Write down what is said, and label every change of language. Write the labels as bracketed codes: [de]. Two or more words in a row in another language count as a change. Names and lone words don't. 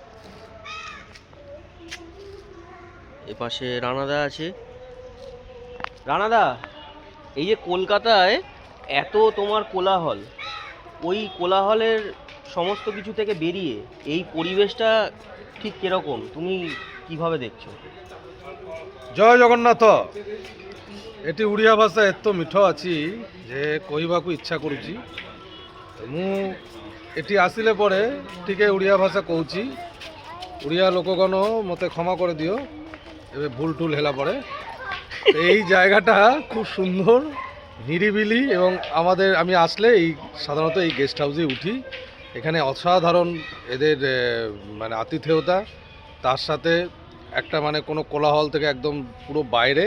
[bn] এপাশে রানাদা আছে। রানাদা, এই যে কলকাতায় এত তোমার কোলাহল, ওই কোলাহলের সমস্ত কিছু থেকে বেরিয়ে এই পরিবেশটা ঠিক কিরকম, তুমি কিভাবে দেখছো? [or] ଜୟ ଜଗନ୍ନାଥ। ଏଠି ଓଡ଼ିଆ ଭାଷା ଏତେ ମିଠ ଅଛି ଯେ କହିବାକୁ ଇଚ୍ଛା କରୁଛି। ମୁଁ ଏଠି ଆସିଲେ ପରେ ଟିକେ ଓଡ଼ିଆ ଭାଷା କହୁଛି। ଓଡ଼ିଆ ଲୋକଗଣ ମୋତେ କ୍ଷମା କରିଦିଅ ଏବେ [bn] ভুল টুল [or] ହେଲା পরে। [bn] এই জায়গাটা খুব সুন্দর, নিরিবিলি, এবং আমি আসলে সাধারণত এই গেস্ট হাউসে উঠি। এখানে অসাধারণ এদের মানে আতিথেয়তা, তার সাথে একটা মানে কোনো কোলাহল থেকে একদম পুরো বাইরে।